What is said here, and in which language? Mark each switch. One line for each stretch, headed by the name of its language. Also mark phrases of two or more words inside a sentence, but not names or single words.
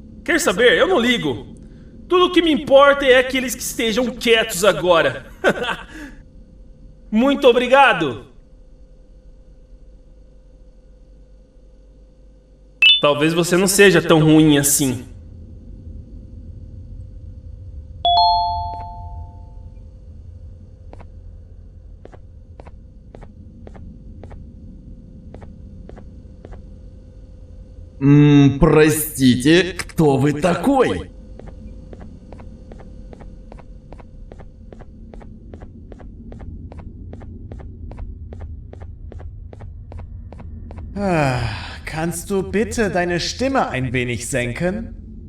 Portuguese: Quer saber? Eu não ligo. Tudo o que me importa é aqueles que estejam quietos agora. Muito obrigado. Talvez você não seja tão ruim assim.
Russian: Простите, кто вы такой?
German: Kannst du bitte deine Stimme ein wenig senken?